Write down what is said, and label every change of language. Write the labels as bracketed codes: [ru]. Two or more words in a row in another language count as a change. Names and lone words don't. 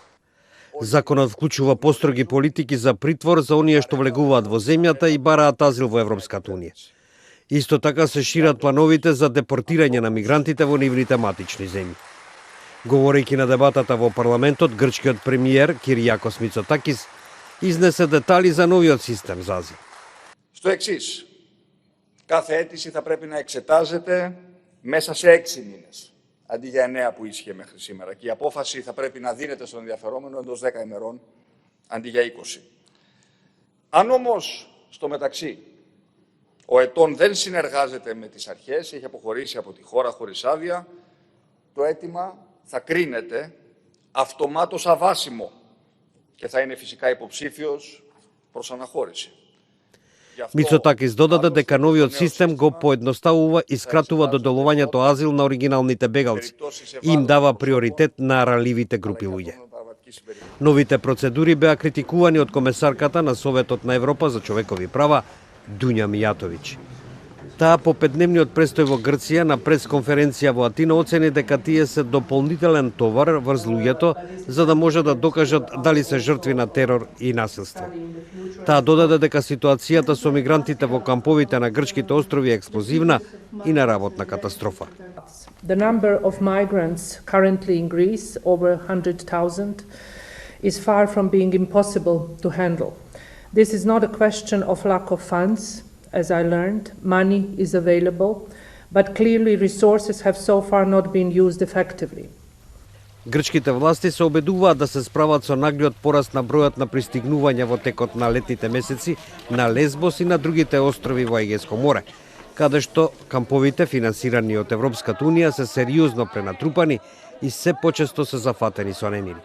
[mk] Законот вклучува построги политики за притвор за оние што влегуваат во земјата и бараат азил во Европската унија. Исто така се шират плановите за депортирање на мигрантите во нивните матични земји. Говорејќи на дебатата во парламентот, грчкиот премиер Киријакос Мицотакис изнесе детали за новиот систем за азил. [el] Στο εξής, κάθε αίτηση θα πρέπει να εξετάζεται μέσα σε 6 μήνες, αντί για 9 που ίσχυε μέχρι σήμερα. Και η απόφαση θα πρέπει να δίνεται στον ενδιαφερόμενο εντός 10 ημερών, αντί για 20. Αν όμως, στο μεταξύ, ο ετών δεν συνεργάζεται με τις αρχές, έχει αποχωρήσει από τη χώρα χωρίς άδεια, το αίτημα θα κρίνεται αυτομάτως αβάσιμο και θα είναι φυσικά υποψήφιος προς αναχώρηση. [mk] Мицотакис додаде дека новиот систем го поедноставува и скратува доделувањето азил на оригиналните бегалци и им дава приоритет на ранливите групи луѓе. Новите процедури беа критикувани од комесарката на Советот на Европа за човекови права Дуња Мијатовиќ. Таа по 5-дневниот престој во Грција на пресконференција во Атина оцени дека тие се дополнителен товар врз луѓето за да може да докажат дали се жртви на терор и насилство. Таа додаде дека ситуацијата со мигрантите во камповите на грчките острови е експлозивна и на работна катастрофа. [en] The number of migrants currently in Greece, over 100,000, is far from being impossible to handle. This is not a question of lack of funds. As I learned, money is available, but clearly resources have so far not been used effectively. [mk] Грчките власти се обидуваат да се справат со наглиот пораст на бројот на пристигнувања во текот на летните месеци на Лесбос и на другите острови во Егејско море, каде што камповите финансирани од Европската унија се сериозно пренатрупани и се почесто се зафатени со немири.